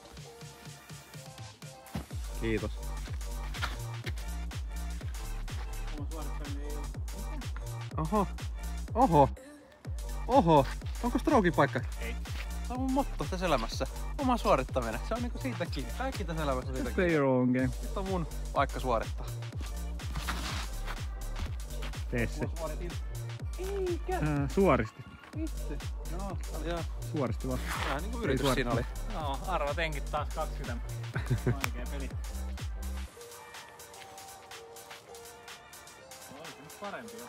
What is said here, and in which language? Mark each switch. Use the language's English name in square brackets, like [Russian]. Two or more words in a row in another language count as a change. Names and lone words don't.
[Finnish] Kiitos. Oho. Onko strokin paikka? Ei. Se on mun motto tässä elämässä. Oma suorittaminen. Se on niinku siitä kiinni. Kaikki tässä elämässä siitä kiinni. [English] Stay your own game. [Finnish] Nyt on mun paikka suorittaa. Tee se. Eikä. Suoristi. Itse. Joo. Suoristi vaan. Vähän niinku yritys siinä oli. No, arvatenkin taas 20. Vaikea peli. Parempi jo.